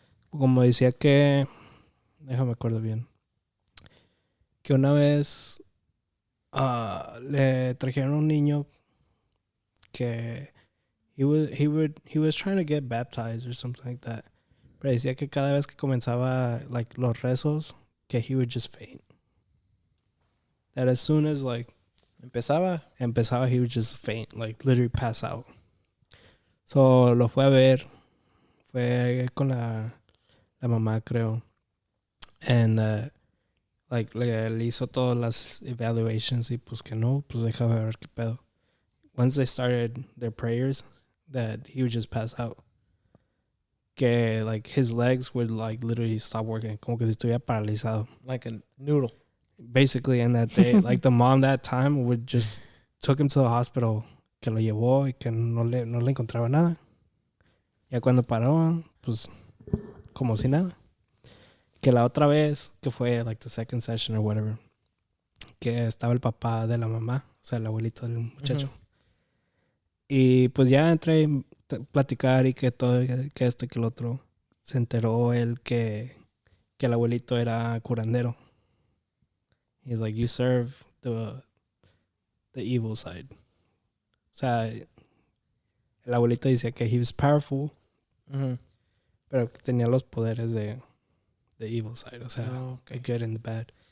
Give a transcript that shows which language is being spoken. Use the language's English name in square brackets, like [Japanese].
[Spanish] Como decía que, déjame acuerdo bien, que una vez le trajeron un niño que he was trying to get baptized or something like that. Pero decía que cada vez que comenzaba like los rezos, que he would just faint. [English] That as soon as like empezaba, he would just faint, like literally pass out. [Spanish] So lo fue a ver, fue con la mamá creo, and like le hizo todas las evaluations y pues que no, pues deja ver qué pedo. [English] Once they started their prayers, that he would just pass out. Que like his legs would like literally stop working, como que si estuviera paralizado. Like a noodle. Basically, and that they like the mom that time would just took him to the hospital, que lo llevó y que no le encontraba nada. [Spanish] Ya cuando paró, pues como si nada. Que la otra vez, que fue like the second session or whatever, que estaba el papá de la mamá, o sea, el abuelito del muchacho. Y pues ya entré a platicar y que todo, que esto y que el otro. Se enteró él que el abuelito era curandero. [English] He's like, you serve the evil side. [Spanish] O sea, el abuelito decía que he was powerful, pero que tenía los poderes de the evil side. O sea, the good and the bad.